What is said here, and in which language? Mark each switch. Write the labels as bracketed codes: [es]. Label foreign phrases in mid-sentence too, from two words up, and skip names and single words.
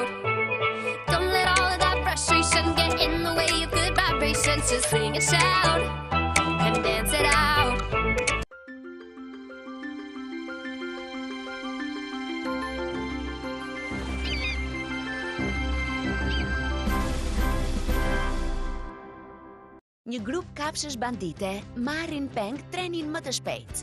[en] Don't let all of that frustration get in the way of good vibrations. Just sing and shout and dance it out. [sq] Një grup kafshësh bandite marrin peng trenin më të shpejt.